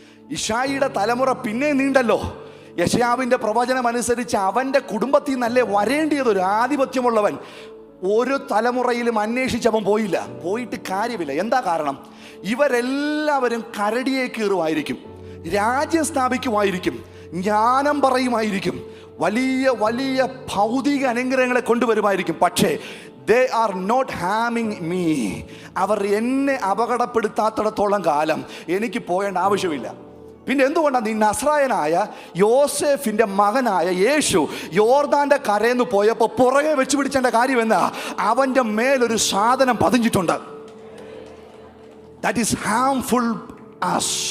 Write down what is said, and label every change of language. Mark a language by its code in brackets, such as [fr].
[ml] ഇശായിയുടെ തലമുറ പിന്നെ നീണ്ടല്ലോ. യെശയ്യാവിന്റെ പ്രവചനം അനുസരിച്ച് അവന്റെ കുടുംബത്തിൽ നിന്നല്ലേ വരേണ്ടിയത് ഒരു ആധിപത്യമുള്ളവൻ. ഒരു തലമുറയിലും അന്വേഷിച്ചവൻ പോയില്ല. പോയിട്ട് കാര്യമില്ല. എന്താ കാരണം? ഇവരെല്ലാവരും കരടിയെ കീറുമായിരിക്കും, രാജ്യം സ്ഥാപിക്കുമായിരിക്കും, ജ്ഞാനം പറയുമായിരിക്കും, വലിയ വലിയ ഭൗതിക അനുഗ്രഹങ്ങളെ കൊണ്ടുവരുമായിരിക്കും. പക്ഷേ [en] they are not harming me. [ml] അവർ എന്നെ അപകടപ്പെടുത്താത്തിടത്തോളം കാലം എനിക്ക് പോകേണ്ട ആവശ്യമില്ല. പിന്നെ എന്തുകൊണ്ടാണ് നീ നസ്രായനായ യോസേഫിന്റെ മകനായ യേശു യോർദാന്റെ കരയെന്ന് പോയപ്പോൾ പുറകെ വെച്ച് പിടിച്ചേണ്ട കാര്യം എന്നാ? അവന്റെ മേലൊരു സാധനം പതിഞ്ഞിട്ടുണ്ട്. [en] That is harmful us.